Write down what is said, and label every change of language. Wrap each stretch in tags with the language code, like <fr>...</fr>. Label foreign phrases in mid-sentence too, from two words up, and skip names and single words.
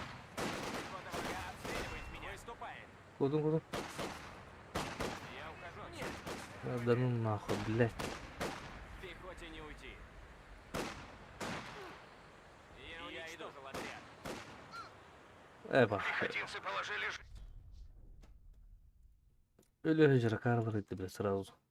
<ru>Пехота врага обстреливает меня. Выступает. Куда? Я ухожу. Нет. Да ну нахуй, блять. Пехоте не уйти. Я уничтожил отряд. Эба. Пехотинцы положили... Öyle hıcıra врыты, бля, сразу.</ru>